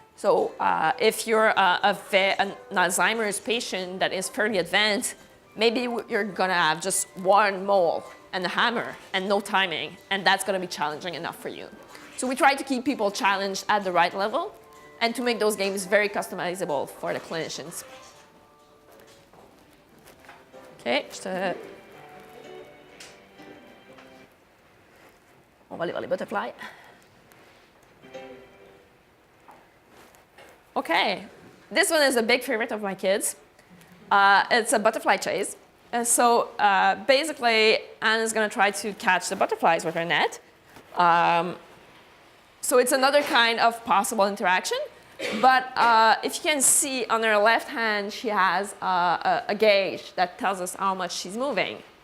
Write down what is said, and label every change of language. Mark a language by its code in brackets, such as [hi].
[en] So if you're an Alzheimer's patient that is fairly advanced, maybe you're going to have just one mole and a hammer and no timing, and that's going to be challenging enough for you. So we try to keep people challenged at the right level and to make those games very customizable for the clinicians. [fr] OK, on va aller voir les butterflies. [en] OK, this one is a big favorite of my kids. It's a butterfly chase. So basically, Anne is going to try to catch the butterflies with her net. So it's another kind of possible interaction. But if you can see on her left hand, she has a gauge that tells us how much she's moving.